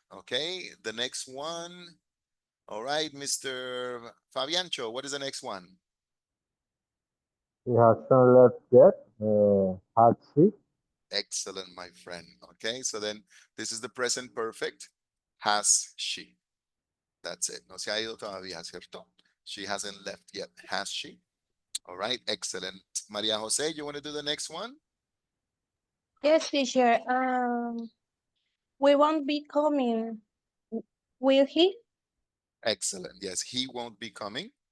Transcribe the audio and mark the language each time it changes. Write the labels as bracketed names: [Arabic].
[English] Okay, the next one. All right, Mr. Fabiancho, what is the next one? He hasn't left yet. Has she? Excellent, my friend. Okay, so then this is the present perfect. Has she? That's it. [Spanish] No se ha ido todavía, ¿cierto? [English] She hasn't left yet. Has she? All right, excellent. Maria Jose, you want to do the next one? Yes, teacher. We won't be coming. Will he? Excellent. Yes, he won't be coming.